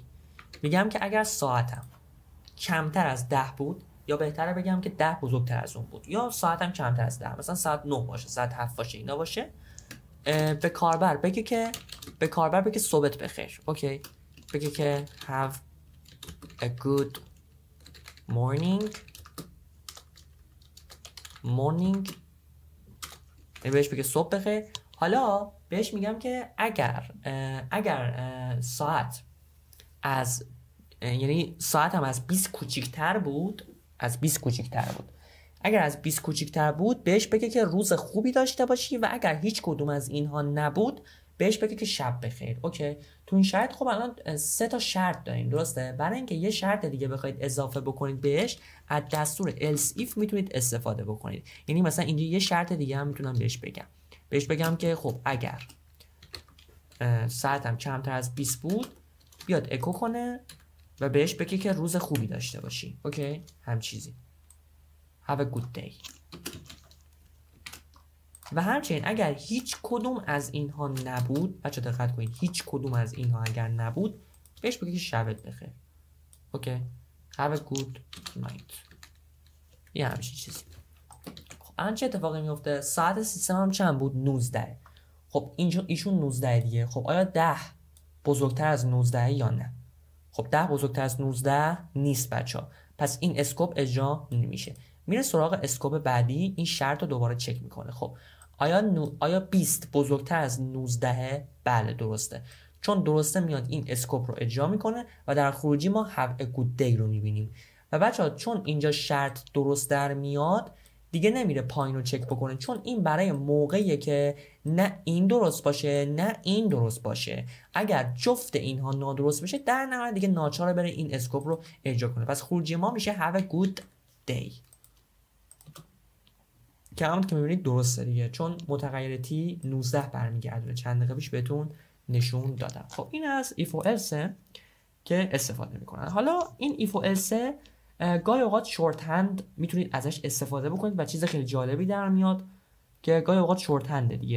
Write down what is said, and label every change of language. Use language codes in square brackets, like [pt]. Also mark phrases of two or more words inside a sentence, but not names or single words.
[fa] میگم که اگر ساعتم کمتر از 10 بود، یا بهتره بگم که 10 بزرگتر از اون بود، یا ساعتم کمتر از 10، مثلا ساعت 9 باشه، ساعت 7 باشه، اینا باشه، به کاربر بگه که صبحت بخیر. اوکی. بگه که [en] have a good morning [fa] بهش بگه صبح بخیر. حالا بهش میگم که اگر ساعت از، یعنی ساعتم از 20 کوچیک‌تر بود، اگر از 20 کوچیک‌تر بود بهش بگه که روز خوبی داشته باشی، و اگر هیچ کدوم از اینها نبود بهش بگه که شب بخیر. اوکی. تو این شرط خب الان 3 تا شرط داریم، درسته؟ برای اینکه یه شرط دیگه بخواید اضافه بکنید بهش، از دستور [en] else if [fa] میتونید استفاده بکنید. یعنی مثلا اینجا یه شرط دیگه هم میتونم بهش بگم که خب اگر ساعتم کمتر از 20 بود بیاد اکو کنه و بهش بگه که روز خوبی داشته باشی. اوکی. هم چیزی [en] have a good day. [fa] و همچنین اگر هیچ کدوم از اینها نبود، بچه دقت کنید، هیچ کدوم از اینها اگر نبود بهش بگه که شبت بخیر. اوکی. [en] have a good night. [fa] یه همچین چیزی. خب الان چه اتفاقی میفته؟ ساعت سیستم هم چند بود؟ 19. خب اینجا ایشون 19 دیگه. خب آیا 10 بزرگتر از 19 یا نه؟ خب 10 بزرگتر از 19 نیست بچه‌ها. پس این اسکوپ اجرا نمیشه. میره سراغ اسکوپ بعدی، این شرط رو دوباره چک میکنه. خب آیا 20 بزرگتر از 19؟ بله درسته. چون درسته میاد این اسکوپ رو اجرا میکنه و در خروجی ما [en] have a good day [fa] رو میبینیم. و بچه‌ها چون اینجا شرط درست در میاد دیگه نمیره پایین رو چک بکنه، چون این برای موقعیه که نه این درست باشه نه این درست باشه. اگر جفت اینها نادرست بشه در نهایت دیگه ناچاره بره این اسکوپ رو اجرا کنه. پس خروجی ما میشه [en] have a good day [fa] که همون که میبینید درسته دیگه، چون متغیر تی 19 برمیگردونه. چند دقیقه پیش بهتون نشون دادم. خب این از if و else که استفاده میکنن. حالا این if و else گاهی اوقات [en] short hand [fa] میتونید ازش استفاده بکنید و چیز خیلی جالبی در میاد که گاهی اوقات شورت هنده دیگه.